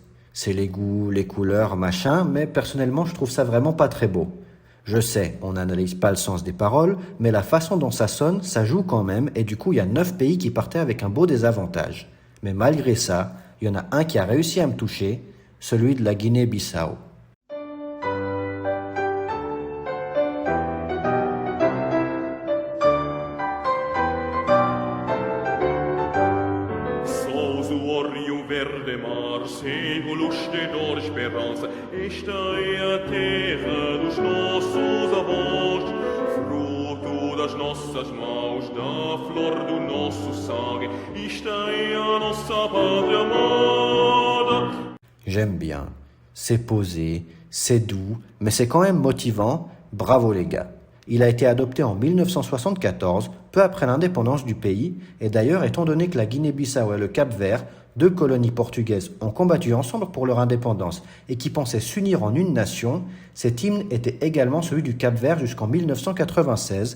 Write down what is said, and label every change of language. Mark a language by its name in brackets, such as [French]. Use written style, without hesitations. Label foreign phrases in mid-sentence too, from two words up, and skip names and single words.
[French] C'est les goûts, les couleurs, machin, mais personnellement je trouve ça vraiment pas très beau. Je sais, on n'analyse pas le sens des paroles, mais la façon dont ça sonne, ça joue quand même, et du coup il y a 9 pays qui partaient avec un beau désavantage. Mais malgré ça, il y en a un qui a réussi à me toucher, celui de la Guinée-Bissau. [Portuguese] Cego lustedor esperança, esta é a terra dos nossos avós, fruto das nossas mãos, da flor do nosso sangue, esta é a nossa pátria amada. [French] J'aime bien, c'est posé, c'est doux, mais c'est quand même motivant, bravo les gars. Il a été adopté en 1974, peu après l'indépendance du pays, et d'ailleurs étant donné que la Guinée-Bissau et le Cap-Vert, 2 colonies portugaises, ont combattu ensemble pour leur indépendance et qui pensaient s'unir en une nation, cet hymne était également celui du Cap-Vert jusqu'en 1996.